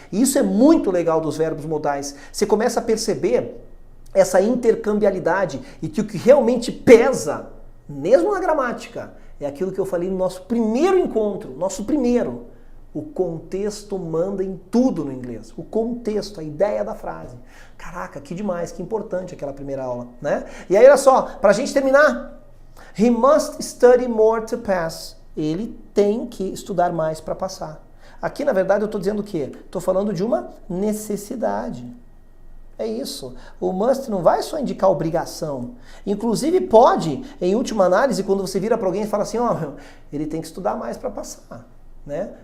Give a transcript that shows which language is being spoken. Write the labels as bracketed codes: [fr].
[pt] E isso é muito legal dos verbos modais. Você começa a perceber essa intercambialidade e que o que realmente pesa, mesmo na gramática, é aquilo que eu falei no nosso primeiro encontro, nosso primeiro. O contexto manda em tudo no inglês. O contexto, a ideia da frase. Caraca, que demais, que importante aquela primeira aula, né? E aí, olha só, pra gente terminar. [en] He must study more to pass. [pt] Ele tem que estudar mais para passar. Aqui, na verdade, eu estou dizendo o quê? Estou falando de uma necessidade. É isso. O must não vai só indicar obrigação. Inclusive pode, em última análise, quando você vira para alguém e fala assim, ó, ele tem que estudar mais para passar. Né?